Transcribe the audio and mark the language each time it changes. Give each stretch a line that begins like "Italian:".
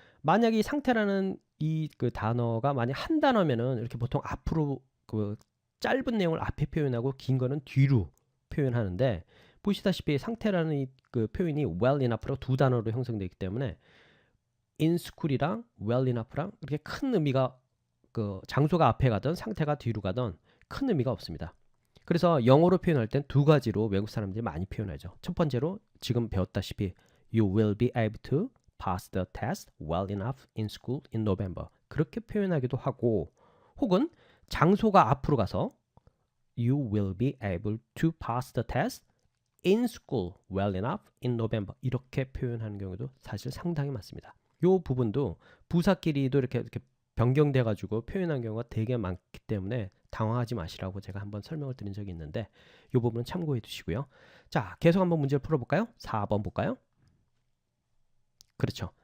Korean: 만약에 이 상태라는 이 그 단어가 만약 한 단어면은 이렇게 보통 앞으로 그 짧은 내용을 앞에 표현하고 긴 거는 뒤로 표현하는데 보시다시피 상태라는 이 그 표현이
English: well enough
Korean: 로 두 단어로 형성되어 있기 때문에
English: in school
Korean: 이랑 well enough랑 이렇게 큰 의미가 그 장소가 앞에 가든 상태가 뒤로 가든 큰 의미가 없습니다. 그래서 영어로 표현할 땐 두 가지로 외국 사람들이 많이 표현하죠. 첫 번째로 지금 배웠다시피
English: You will be able to pass the test well enough in school in November.
Korean: 그렇게 표현하기도 하고 혹은 장소가 앞으로 가서
English: You will be able to pass the test in school well enough in November.
Korean: 이렇게 표현하는 경우도 사실 상당히 많습니다. 이 부분도 부사끼리도 이렇게 변경돼 가지고 표현한 경우가 되게 많기 때문에 당황하지 마시라고 제가 한번 설명을 드린 적이 있는데 이 부분은 참고해 두시고요. 자, 계속 한번 문제를 풀어볼까요? 4번 볼까요? 그렇죠.